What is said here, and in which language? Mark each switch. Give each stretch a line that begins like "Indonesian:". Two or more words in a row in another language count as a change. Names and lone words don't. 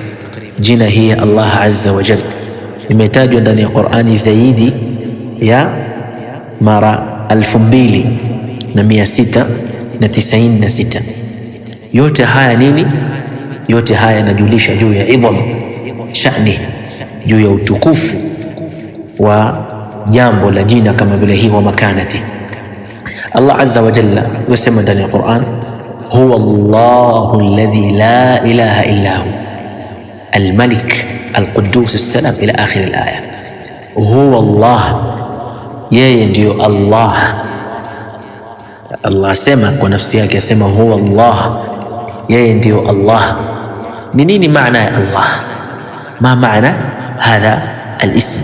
Swahili: Jina hii
Arabic: الله عز وجل
Swahili: imetajwa ndani ya Qur'ani zaidi ya mara 2696. Yote haya nini? Yote haya yanajulisha juu ya
Arabic: عظم الشأن,
Swahili: juu ya utukufu wa jambo la jina kama vile hii wa makanati.
Arabic: الله عز وجل
Swahili: yasema ndani ya Qur'an,
Arabic: هو الله الذي لا إله إلا هو الملك القدوس السلام إلى آخر الآية. هو الله,
Swahili: yeye ndiyo Allah. Allah asema kwa nafsi yake, asema
Arabic: هو الله,
Swahili: yeye ndiyo Allah. Ni nini maana ya Allah?
Arabic: ما معنى هذا الاسم?